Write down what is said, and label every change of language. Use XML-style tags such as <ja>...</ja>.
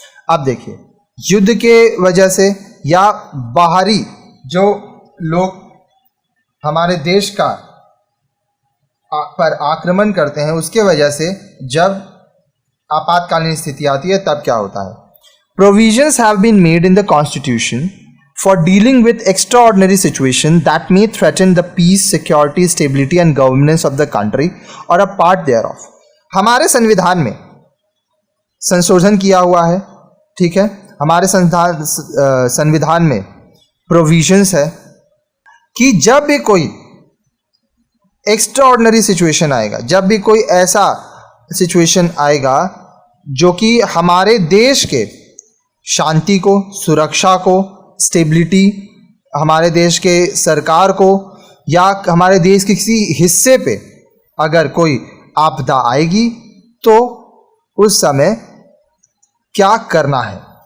<hi>अब देखिए, युद्ध के वजह से या बाहरी जो लोग हमारे देश का पर आक्रमण करते हैं, उसके वजह से जब आपातकालीन स्थिति आती है तब क्या होता है।</hi> <en>Provisions have been made in the constitution for dealing with extraordinary situation that may threaten the peace, security, stability and governance of the country or a part thereof।</en> <hi>हमारे संविधान में संशोधन किया हुआ है, ठीक है। हमारे संविधान में प्रोविजंस है कि जब भी कोई एक्स्ट्राऑर्डिनरी सिचुएशन आएगा, जब भी कोई ऐसा सिचुएशन आएगा जो कि हमारे देश के शांति को, सुरक्षा को, स्टेबिलिटी, हमारे देश के सरकार को या हमारे देश के किसी हिस्से पे अगर कोई आपदा आएगी तो उस समय क्या करना है।</hi>